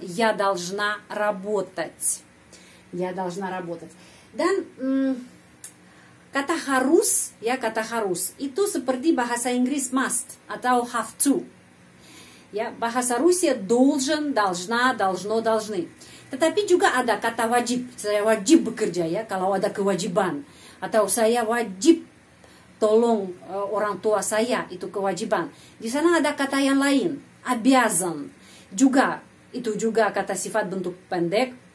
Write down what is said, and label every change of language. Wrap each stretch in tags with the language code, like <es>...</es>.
<ru>Я должна работать.</ru> <id>Dan Kata harus, ya kata harus itu seperti bahasa Inggris must atau have to. Ya, bahasa Rusia должен, должна, должно, должны. Tetapi juga ada kata wajib. Saya wajib bekerja ya kalau ada kewajiban, atau saya wajib tolong orang tua saya, itu kewajiban. Di sana ada kata yang lain, обязан. Juga itu juga kata sifat bentuk pendek.</id>